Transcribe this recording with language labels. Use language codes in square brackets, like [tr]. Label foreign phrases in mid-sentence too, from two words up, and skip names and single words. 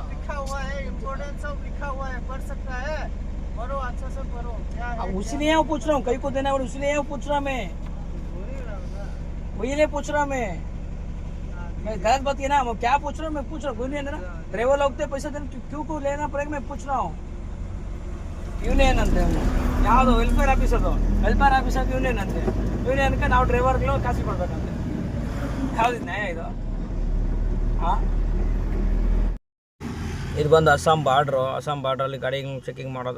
[hi] सब लिखा हुआ है, इम्पोर्टेंट सब लिखा हुआ है, पढ़ सकता है, पढ़ो अच्छा से पढ़ो। क्या है उसलिए वो पूछ रहा हूँ, कई को देना है, उसलिए वो पूछ रहा मैं, वही लिए पूछ रहा मैं गलत बात है ना। मैं क्या पूछ रहा हूँ, मैं पूछ रहा हूँ यूनियन है ना, ड्राइवर लोग पैसा देना क्यों को लेना पड़ेगा, मैं पूछ रहा हूँ। [kn] ಯೂನಿಯನ್ ಅಂತೆ ಯಾವುದು [en] welfare office, [kn] ಅದು [en] welfare office [kn] ಅದು ಯೂನಿಯನ್ ಅಂತೆ. ಯೂನಿಯನ್ಗೆ ನಾವು ಡ್ರೈವರ್ಗಳು ಕಾಸು ಕೊಡ್ಬೇಕಂತೆ. ಯಾವ್ದು ನ್ಯಾಯ ಇದು? ಹಾಂ ಇದು ಬಂದು ಅಸ್ಸಾಂ ಬಾರ್ಡ್ರಲ್ಲಿ ಗಾಡಿ ಚೆಕಿಂಗ್ ಮಾಡೋದು.